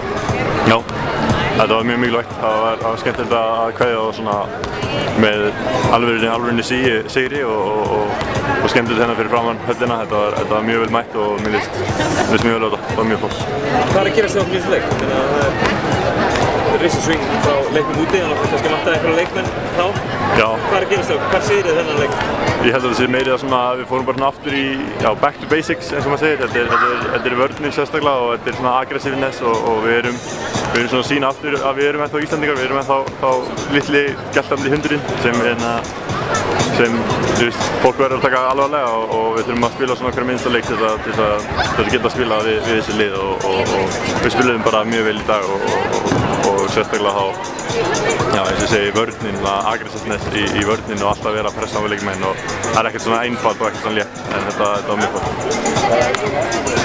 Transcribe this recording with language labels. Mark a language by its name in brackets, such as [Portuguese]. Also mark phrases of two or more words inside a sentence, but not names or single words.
[Icelandic] Já, þetta var mjög mikilvægt. Það var skemmtilegt að kveðja á svona með alvörinni sigri og skemmtilegt hérna fyrir framan höllina. Þetta var mjög vel mætt og mér líst mjög vel á þetta. Það var mjög flott. Hvað er að gerast þér á þessu leik? Það er risasving frá leiknum úti, þannig að kannski vantaði einhverja leikmenn þá. Já. Hvað er að gerast þér? Hvað segir þið þennan leik? Ég held að það sé meiri að við fórum bara aftur í [English] back to basics [Icelandic] eins og maður segir. Þetta er vörnin sérstaklega og þetta er svona aggressiveness og við erum svona að sýna aftur að við erum ennþá Íslandingar, við erum ennþá litli geltandi hundurinn sem fólk verður að taka alvarlega og við þurfum að spila svona hverja minnsta leik til þess að geta að spila við þessi lið og við spilum bara mjög vel í dag og sérstaklega þá, já eins og ég segi, vörnin, aggressiveness í vörnin og alltaf vera að pressa á við leikmenn og það er ekkert svona einfalt og ekkert svona létt en þetta var mjög flott.